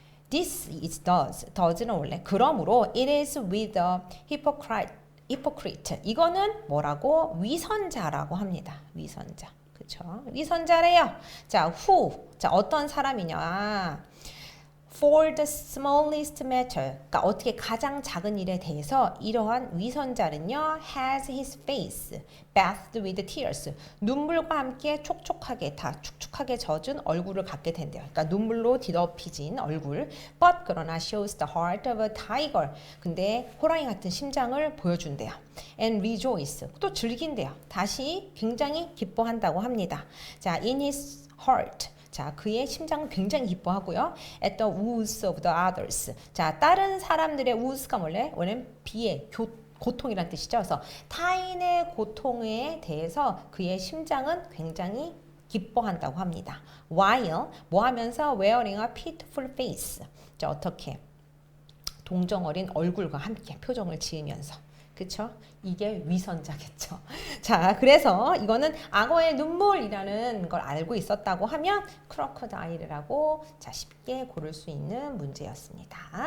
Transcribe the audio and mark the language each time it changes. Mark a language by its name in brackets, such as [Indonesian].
[English] This is does는 [Korean] 원래 그러므로 [English] it is with a hypocrite. [Korean] 이거는 뭐라고? 위선자라고 합니다. 위선자. 그쵸? 위선자래요. 자, who. 자, 어떤 사람이냐. [English] For the smallest matter. [Korean] 그러니까 어떻게 가장 작은 일에 대해서 이러한 위선자는요. [English] has his face bathed with tears. [Korean] 눈물과 함께 촉촉하게 다 축축하게 젖은 얼굴을 갖게 된대요. 그러니까 눈물로 뒤덮이진 얼굴. [English] But [Korean] 그러나 [English] shows the heart of a tiger. [Korean] 근데 호랑이 같은 심장을 보여준대요. [English] And rejoice. [Korean] 또 즐긴대요. 다시 굉장히 기뻐한다고 합니다. [English] 자, in his heart. [Korean] 자, 그의 심장은 굉장히 기뻐하고요. [English] At the woes of the others. [Korean] 자, 다른 사람들의 woes가 원래는 비애, 고통이란 뜻이죠. 그래서 타인의 고통에 대해서 그의 심장은 굉장히 기뻐한다고 합니다. [English] While [Korean] 뭐 하면서 [English] wearing a pitiful face. [Korean] 자, 어떻게 동정 어린 얼굴과 함께 표정을 지으면서. 그쵸? 이게 위선자겠죠. 자, 그래서 이거는 악어의 눈물이라는 걸 알고 있었다고 하면 크로커다일이라고 자, 쉽게 고를 수 있는 문제였습니다.